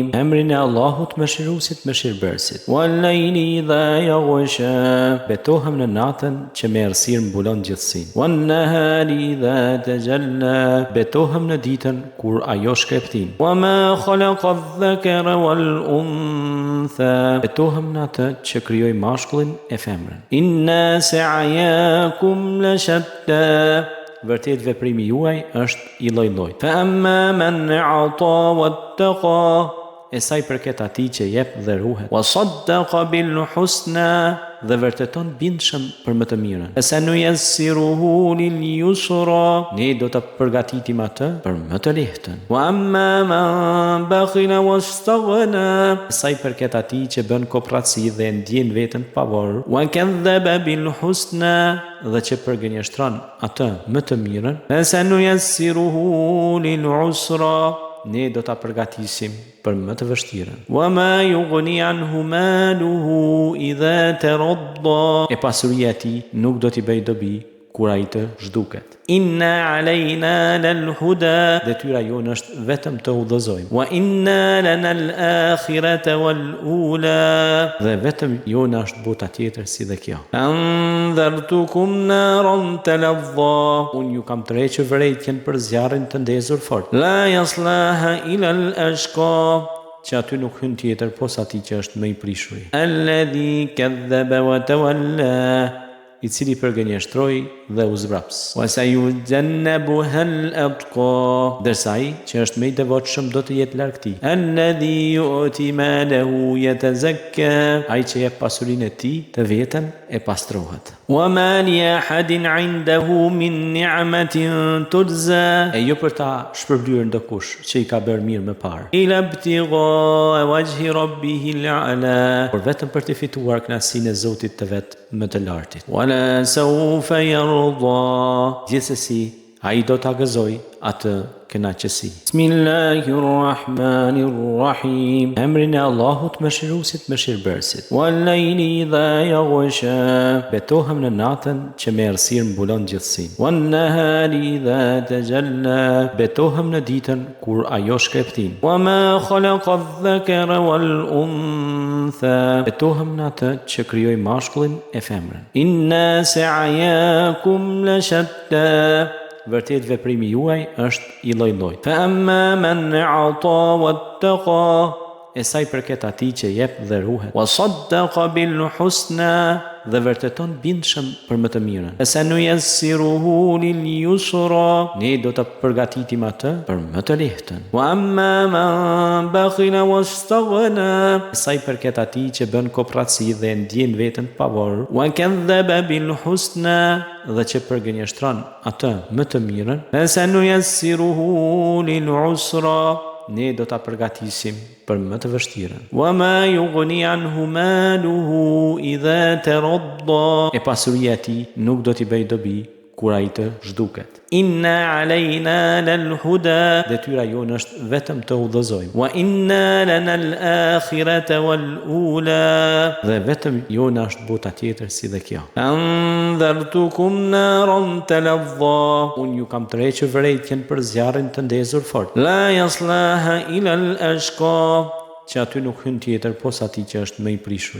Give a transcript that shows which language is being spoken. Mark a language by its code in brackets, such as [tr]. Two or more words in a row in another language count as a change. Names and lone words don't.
[sq] Emrin e Allahut Mëshiruesit Mëshirbërësit. [ar] والليل إذا يغشى. [sq] Betohem në natën që me errësirë mbulon gjithësinë. [ar] والنهار إذا تجلى. [sq] Betohem në ditën kur ajo shkreptin. [ar] وما خلق الذكر والأنثى. [sq] Betohem në atë që krijoi mashkullin e femrën. [ar] إن سعيكم لشتى. [sq] Vërtet veprimi juaj është i lloj-lloj. [ar] فأما من أعطى واتقى. [sq] E sa i përket atij që jep dhe ruhet. [ar] وصدق بالحسنى. [sq] Dhe vërteton bindshëm për më të mirën. [ar] سنيسره لليسرى. [sq] Ne do ta përgatitim atë për më të lehtën. [ar] وأما من بخل واستغنى. [sq] Sa i përket atij që bën kopratësi dhe ndjen veten pavarur. [ar] وكذب بالحسنى. [sq] Dhe që përgënjeshtron atë më të mirën. [ar] سنيسره للعسرى. [sq] Ne do ta përgatisim për më të vështirën. [ar] وما يغني عنه ماله إذا تردى. [sq] E pasuria e tij nuk do t'i bëj dobi kur ai të zhduket. [ar] إن علينا للهدى. [sq] Detyra jonë është vetëm të udhëzojmë. [ar] وإن لنا الآخرة والأولى. [sq] Dhe vetëm jonë është bota tjetër si dhe kjo. [ar] أنذرتكم نارا تلظى. [sq] Unë ju kam tërhequr vërejtjen për zjarrin të ndezur fort. [ar] لا يصلاها إلا الأشقى. [sq] Që aty nuk hyn tjetër posa atij që është më i prishuri. [ar] الذي كذب وتولى. [sq] I cili përgënjeshtroi dhe u zvraps. [ar] وسيجنبها الأتقى. [sq] Derisa ai që është më i devotshëm do të jetë larg tij. [ar] الذي يؤتي ماله يتزكى. [sq] Ai që jep pasurinë e tij të vetën e pastrohet. [ar] وما لأحد عنده من نعمة تجزى. [sq] E jo për ta shpërblyer ndokush që i ka bërë mirë më parë. [ar] إلا ابتغاء وجه ربه الأعلى. [sq] Por vetëm për të fituar kënaqësinë e Zotit të vet më të lartit. [ar] ولسوف يرضى. [sq] Gjithsesi ai do ta gëzoj atë kënaqësi. Bismillahirrahmanirrahim. Emrin e Allahut Mëshiruesit Mëshirbërësit. [ar] والليل إذا يغشى. [sq] Betohem në natën që me errësirë mbulon gjithësinë. [ar] والنهار إذا تجلى. [sq] Betohem në ditën kur ajo shkreptin. [ar] وما خلق الذكر والأنثى. [sq] Betohem në atë që krijoi mashkullin e femrën. [ar] إن سعيكم لشتى. [sq] Vërtet veprimi juaj është i lloj-lloj. [ar] فأما من أعطى واتقى. [sq] E sa i përket atij që jep dhe ruhet. [ar] وصدق بالحسنى. [sq] Dhe vërteton bindshëm për më të mirën. [ar] سنيسره لليسرى. [sq] Ne do ta përgatitim atë për më të lehtën. [ar] وأما من بخل واستغنى. [sq] Sa i përket atij që bën kopratësi dhe ndjen veten pavarur. [ar] وكذب بالحسنى. [sq] Dhe që përgënjeshtron atë më të mirën. [ar] سنيسره للعسرى. [sq] Ne do ta përgatisim për më të vështirën. [ar] وما يغني عنه ماله إذا تردى. [sq] E pasuria e tij nuk do t'i bëj dobi kur ai të zhduket. [ar] إن علينا للهدى. [sq] Detyra jonë është vetëm të udhëzojmë. [ar] وإن لنا الآخرة والأولى. [sq] Dhe vetëm jonë është bota tjetër si dhe kjo. [ar] أنذرتكم نارا تلظى. [sq] Unë ju kam tërhequr vërejtjen për zjarrin të ndezur fort. [ar] لا يصلاها إلا الأشقى. [sq] Që aty nuk hyn tjetër posa atij që është më i prishuri.